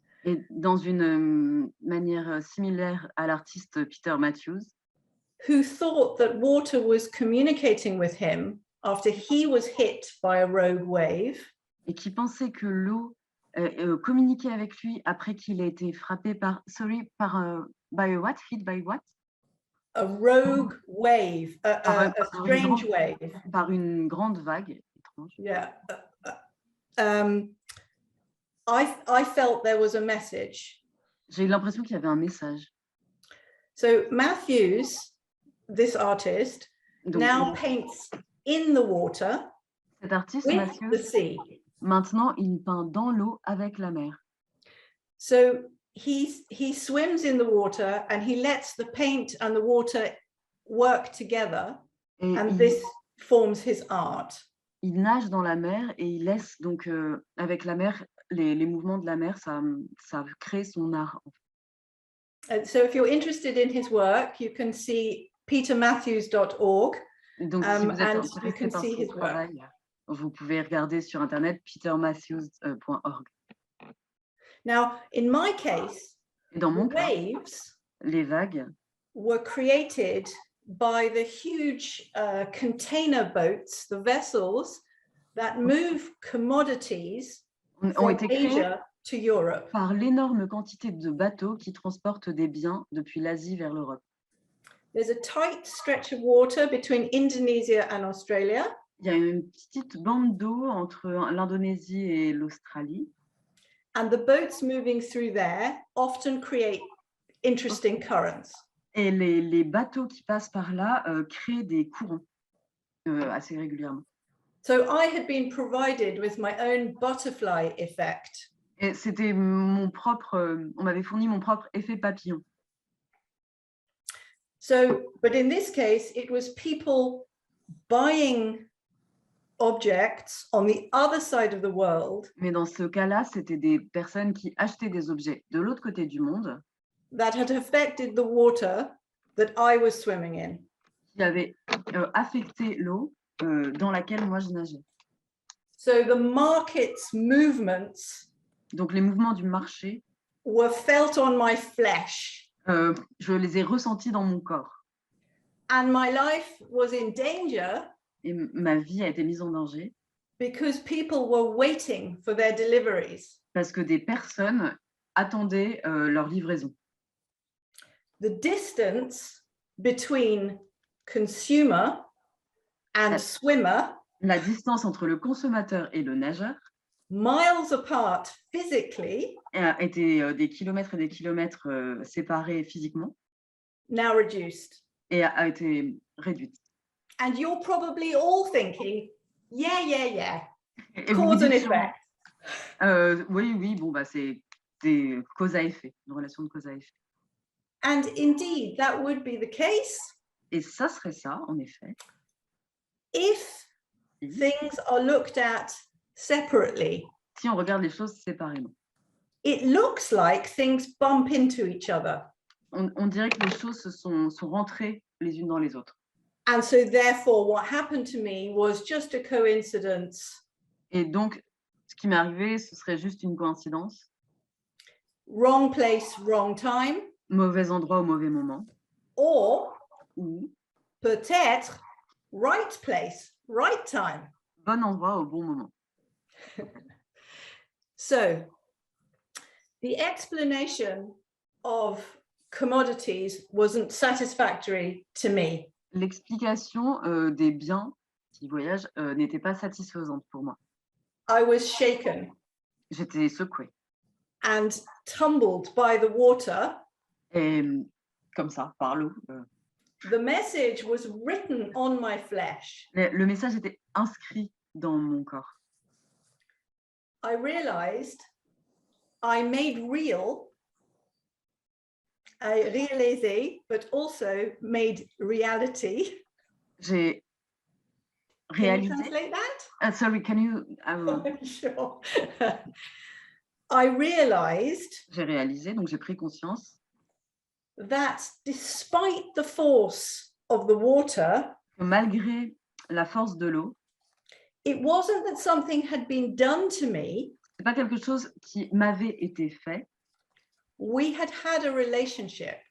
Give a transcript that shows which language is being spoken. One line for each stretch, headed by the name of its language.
French: Et dans une manière similaire à l'artiste Peter Matthews.
English: Who thought that water was communicating with him after he was hit by a rogue wave.
French: Et qui pensait que l'eau communiquait avec lui après qu'il ait été frappé par,
English: by what? Hit by what? A rogue wave, a strange wave.
French: Par une grande vague étrange.
English: Yeah. I felt there was a message.
French: J'ai eu l'impression qu'il y avait un message.
English: So Matthews, this artist,
French: donc,
English: now paints in the water.
French: Cet artiste,
English: with Matthews, the sea.
French: Maintenant, il peint dans l'eau avec la mer.
English: So he swims in the water and he lets the paint and the water work together, and this forms his art.
French: Il nage dans la mer et il laisse donc avec la mer, les mouvements de la mer, ça crée son art.
English: So if you're interested in his work, you can see petermatthews.org.
French: Donc si vous êtes intéressé par son travail, vous pouvez regarder sur internet petermatthews.org.
English: Now, in my case,
French: dans mon cas,
English: waves
French: les vagues
English: were created by the huge container boats, the vessels that move commodities from Asia to Europe.
French: Par l'énorme quantité de bateaux qui transportent des biens depuis l'Asie vers l'Europe.
English: There's a tight stretch of water between Indonesia and Australia.
French: Il y a une petite bande d'eau entre l'Indonésie et l'Australie.
English: And the boats moving through there often create interesting currents.
French: Et les bateaux qui passent par là créent des courants assez régulièrement.
English: So I had been provided with my own butterfly effect.
French: Et c'était on m'avait fourni mon propre effet papillon.
English: So, but in this case, it was people buying objects on the other side of the world
French: Mais dans ce cas-là, c'était des personnes qui achetaient des objets de l'autre côté du monde
English: that had affected the water that I was swimming in.
French: qui avaient affecté l'eau dans laquelle moi je nageais.
English: So the market's movements
French: Donc les mouvements du marché,
English: were felt on my flesh,
French: je les ai ressentis dans mon corps.
English: and my life was in danger
French: Et ma vie a été mise en danger
English: because people were waiting for their deliveries.
French: parce que des personnes attendaient leur livraison.
English: The distance between consumer and swimmer,
French: La distance entre le consommateur et le nageur
English: miles apart physically,
French: a été des kilomètres et des kilomètres séparés physiquement
English: now reduced.
French: et a été réduite.
English: And you're probably all thinking, yeah,
French: Et vous vous
English: cause and
French: dites sûrement,
English: effect.
French: oui, bon, bah, c'est des cause à effet, une relation de cause à effet.
English: And indeed, that would be the case
French: Et ça serait ça, en effet,
English: if things are looked at separately.
French: si on regarde les choses séparément.
English: It looks like things bump into each other.
French: On dirait que les choses sont rentrées les unes dans les autres.
English: And so therefore, what happened to me was just a coincidence.
French: Et donc, ce qui m'est arrivé, ce serait juste une coïncidence.
English: Wrong place, wrong time.
French: Mauvais endroit au mauvais moment.
English: Or
French: Ou peut-être
English: right place, right time.
French: bon endroit au bon moment.
English: So the explanation of commodities wasn't satisfactory to me.
French: L'explication des biens qui voyagent n'était pas satisfaisante pour moi.
English: I was shaken
French: J'étais secouée.
English: and tumbled by the water.
French: Et comme ça, par l'eau.
English: The message was written on my flesh.
French: Le message était inscrit dans mon corps.
English: I realized I made real, I
French: réalisé,
English: but also made reality.
French: J'ai
English: Can you
French: réalisé.
English: translate that? Sorry, can you? Sure. I realized
French: J'ai réalisé, donc j'ai pris conscience
English: that despite the force of the water,
French: que malgré la force de l'eau,
English: it wasn't that something had been done to me.
French: c'est pas quelque chose qui m'avait été fait.
English: We had had a relationship.